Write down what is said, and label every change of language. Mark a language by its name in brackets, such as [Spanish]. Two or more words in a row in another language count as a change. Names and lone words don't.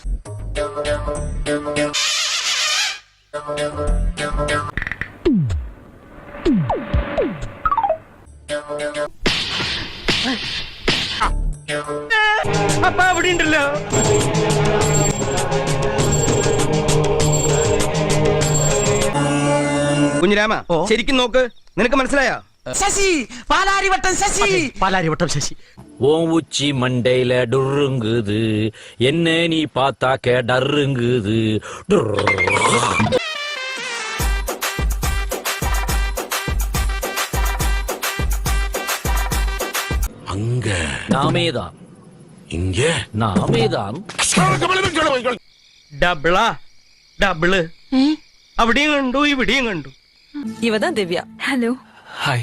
[Malayalam] അപ്പ അവിടെ ഉണ്ടല്ലോ. കുഞ്ഞിരാമ, ശരിക്കും നോക്ക്, നിനക്ക് മനസ്സിലായോ? ശശി, പാലാരിവട്ടം ശശി. പാലാരിവട്ടം ശശി. [Tamil] ஓம் உச்சி மண்டையில டுருங்குது, என்ன நீ பார்த்தாக்க டருங்குது. அங்க நாமேதான், இங்க நாமேதான். [Malayalam] ഡബിളാ, ഡബിള്. അവിടെയും കണ്ടു, ഇവിടെയും കണ്ടു. ഇവതാ ദിവ്യ. ഹലോ. ഹായ്.